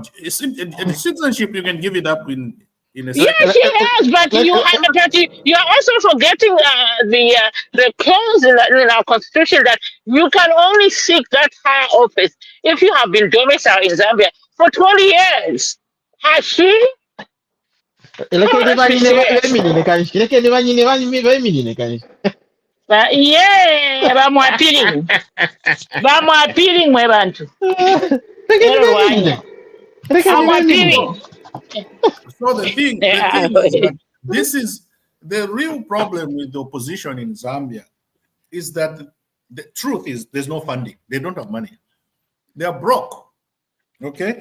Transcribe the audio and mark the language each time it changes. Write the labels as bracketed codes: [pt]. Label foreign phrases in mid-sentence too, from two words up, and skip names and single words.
[en] In citizenship, you can give it up in a second. Yes, she has, but you are also forgetting the clause in our constitution that you can only seek that higher office if you have been domiciled in Zambia for 20 years. Has she? [bem] Bamwapiring mwe bantu. [en] So the thing is that this is the real problem with the opposition in Zambia is that the truth is there's no funding. They don't have money. They are broke. Okay?